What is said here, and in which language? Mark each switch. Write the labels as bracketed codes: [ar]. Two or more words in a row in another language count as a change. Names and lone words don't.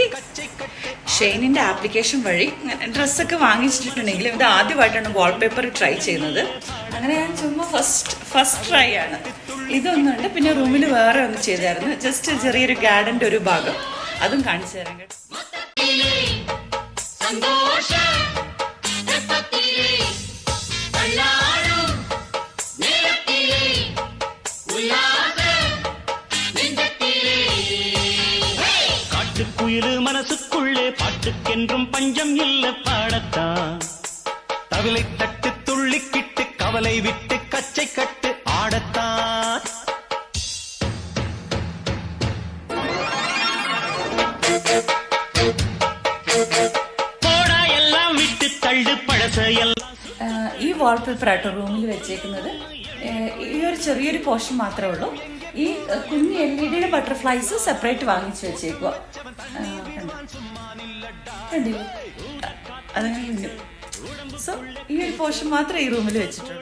[ml] ഷെയ്നിൻ്റെ ആപ്ലിക്കേഷൻ വഴി ഡ്രസ്സൊക്കെ വാങ്ങിച്ചിട്ടുണ്ടെങ്കിലും ഇത് ആദ്യമായിട്ടാണ് [en] wallpaper try [ml] ചെയ്യുന്നത്. അങ്ങനെ ഞാൻ ചുമ്മാ [en] first try [ml] ആണ്. ഇതൊന്നുണ്ട്. പിന്നെ റൂമിൽ വേറെ ഒന്ന് ചെയ്തായിരുന്നു. ജസ്റ്റ് ചെറിയൊരു ഗാർഡൻ്റെ ഒരു ഭാഗം, അതും കാണിച്ചു തരാം കേട്ടോ. [ta] காட்டுக்குயிலு மனசுக்குள்ளே பாட்டுக்கென்றும் பஞ்சம் இல்ல பாடத்தான். தவிலை தட்டு துள்ளிக்கிட்டு கவலை விட்டு கச்சை கட்டு ஆடத்தான். போடா எல்லாம் விட்டு தள்ளு பழசையெல்லாம். [ml] ഈ വാൾപേപ്പർ ആട്ടോ റൂമിൽ വെച്ചേക്കുന്നത്. ഈ ഒരു ചെറിയൊരു പോർഷൻ മാത്രമേ ഉള്ളൂ. ഈ കുഞ്ഞ് [en] LED butterflies separate [ml] വാങ്ങിച്ചു വെച്ചേക്കുക. കണ്ടില്ലേ? അതങ്ങനെ. സോ ഈ ഒരു പോർഷൻ മാത്രമേ ഈ റൂമിൽ വെച്ചിട്ടുള്ളൂ.